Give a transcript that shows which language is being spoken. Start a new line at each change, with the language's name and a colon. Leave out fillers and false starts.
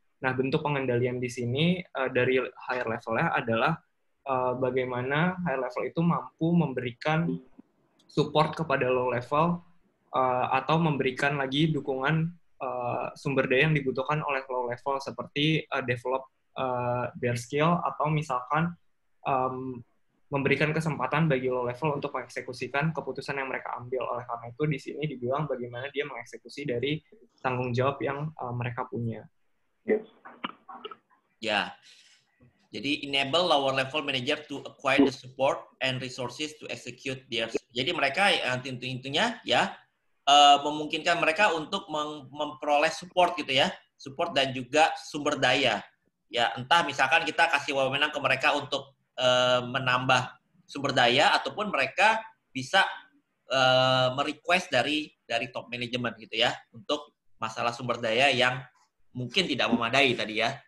Indonesian: Nah, bentuk pengendalian di sini dari higher level-nya adalah bagaimana higher level itu mampu memberikan support kepada low level atau memberikan lagi dukungan sumber daya yang dibutuhkan oleh low level seperti
English: develop their skill
Indonesian: atau misalkan memberikan kesempatan bagi low level untuk mengeksekusikan keputusan yang mereka ambil. Oleh karena itu di sini dibilang bagaimana dia mengeksekusi dari tanggung jawab yang mereka punya. Ya. Jadi
English: enable lower level manager to acquire the support and resources to execute their.
Indonesian: Jadi mereka intinya ya memungkinkan mereka untuk memperoleh support gitu ya, support dan juga sumber daya. Ya, entah misalkan kita kasih wewenang ke mereka untuk menambah sumber daya ataupun mereka bisa merequest dari top manajemen gitu ya untuk masalah sumber daya yang mungkin tidak memadai tadi ya.